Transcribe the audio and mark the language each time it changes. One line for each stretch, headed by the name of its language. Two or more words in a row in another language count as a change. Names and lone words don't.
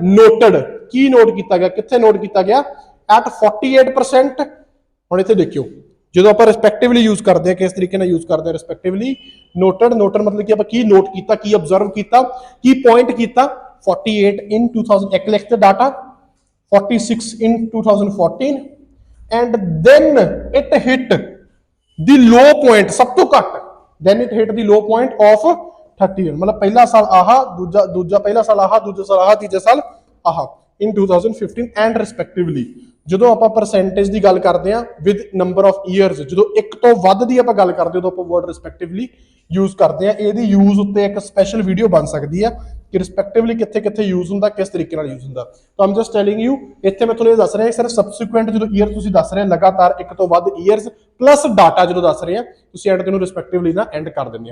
Punjabi: ਨੋਟਡ, ਕੀ ਨੋਟ ਕੀਤਾ ਗਿਆ, ਕਿੱਥੇ ਨੋਟ ਕੀਤਾ ਗਿਆ, ਐਟ 48%। ਹੁਣ ਇੱਥੇ ਦੇਖਿਓ, ਜਦੋਂ ਆਪਾਂ ਰਿਸਪੈਕਟਿਵਲੀ ਯੂਜ਼ ਕਰਦੇ ਹਾਂ, ਕਿਸ ਤਰੀਕੇ ਨਾਲ ਯੂਜ਼ ਕਰਦੇ ਹਾਂ ਰਿਸਪੈਕਟਿਵਲੀ। ਨੋਟਡ ਮਤਲਬ ਕਿ ਆਪਾਂ ਕੀ ਨੋਟ ਕੀਤਾ, ਕੀ ਅਬਜ਼ਰਵ ਕੀਤਾ, ਕੀ ਪੁਆਇੰਟ ਕੀਤਾ।
English: 48 in 2001
Punjabi: ਲਿਖਤੇ ਡਾਟਾ,
English: 46 in 2014 and then it hit the low point,
Punjabi: ਸਭ ਤੋਂ ਘੱਟ।
English: then it hit the low point of 31,
Punjabi: ਮਤਲਬ ਪਹਿਲਾ ਸਾਲ ਆਹ, ਦੂਜਾ ਪਹਿਲਾ ਸਾਲ ਆਹ, ਦੂਜਾ ਸਾਲ ਆਹ, ਤੀਜਾ ਸਾਲ ਆਹ
English: in 2015 and respectively।
Punjabi: ਜਦੋਂ ਆਪਾਂ ਪਰਸੈਂਟੇਜ ਦੀ ਗੱਲ ਕਰਦੇ ਆ
English: with number of years,
Punjabi: ਜਦੋਂ ਇੱਕ ਤੋਂ ਵੱਧ ਦੀ ਆਪਾਂ ਗੱਲ ਕਰਦੇ ਉਦੋਂ ਆਪਾਂ ਵਰਡ ਰਿਸਪੈਕਟਿਵਲੀ ਯੂਜ਼ ਕਰਦੇ ਆ। ਇਹਦੀ ਯੂਜ਼ ਉੱਤੇ ਇੱਕ ਸਪੈਸ਼ਲ ਵੀਡੀਓ ਬਣ ਸਕਦੀ ਆ ਕਿ ਰਿਸਪੈਕਟਿਵਲੀ ਕਿੱਥੇ ਕਿੱਥੇ ਯੂਜ਼ ਹੁੰਦਾ, ਕਿਸ ਤਰੀਕੇ ਨਾਲ ਯੂਜ਼ ਹੁੰਦਾ। ਤਾਂ ਆਮ
English: just telling you,
Punjabi: ਇੱਥੇ ਮੈਂ ਤੁਹਾਨੂੰ ਇਹ ਦੱਸ ਰਿਹਾ ਸਿਰਫ ਸਬਸੀਕੁਐਂਟ ਜਦੋਂ ਈਅਰ ਤੁਸੀਂ ਦੱਸ ਰਹੇ ਲਗਾਤਾਰ ਇੱਕ ਤੋਂ ਵੱਧ ਈਅਰਸ
English: plus data
Punjabi: ਜਦੋਂ ਦੱਸ ਰਹੇ ਆ, ਤੁਸੀਂ ਐਂਡ ਤੇ ਨੂੰ ਰਿਸਪੈਕਟਿਵਲੀ ਨਾ ਐਂਡ ਕਰ ਦਿੰਦੇ ਆ।